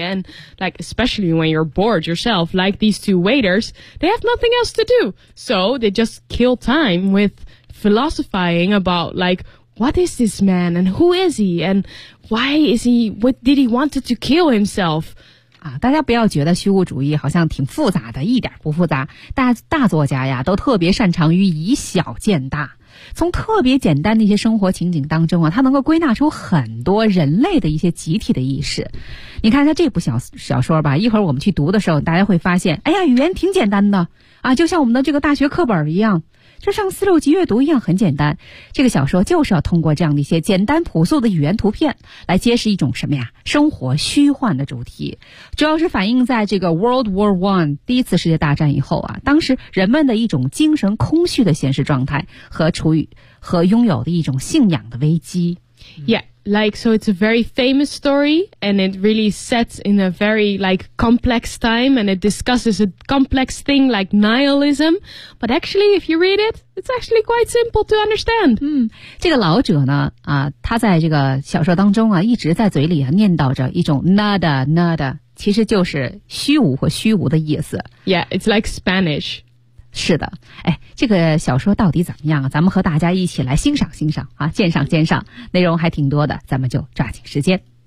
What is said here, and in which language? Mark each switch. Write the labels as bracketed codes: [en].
[en] And like, especially when you're bored yourself, like these two waiters, they have nothing else to do. So they just kill time with philosophizing about like, what is this man and who is he and why is he, what did he want to kill himself? [zh] 啊，大家不要觉得虚无主义好像挺复杂的，一点不复杂。大作家呀，都特别擅长于以小见大，从特别简单的一些生活情景当中啊，他能够归纳出很多人类的一些集体的意识。你看他这部小说吧，一会儿我们去读的时候，大家会发现，哎呀，语言挺简单的啊，就像我们的这个大学课本一样，就像四六级阅读一样很简单。这个小说就是要通过这样的一些简单朴素的语言图片来揭示一种什么呀，生活虚幻的主题。主要是反映在这个 World War One 第一次世界大战以后啊，当时人们的一种精神空虚的现实状态和处于和拥有的一种信仰的危机。 [en] Yeah, like, so it's a very famous story and it really sets in a very, like, complex time and it discusses a complex thing like nihilism. But actually, if you read it, it's actually quite simple to understand. [zh] 这个老者呢啊，他在这个小说当中啊，一直在嘴里啊念叨着一种 nada, nada, 其实就是虚无或虚无的意思。 [en] Yeah, it's like Spanish. [zh] 是的，哎，这个小说到底怎么样？咱们和大家一起来欣赏欣赏啊，鉴赏鉴赏，内容还挺多的，咱们就抓紧时间。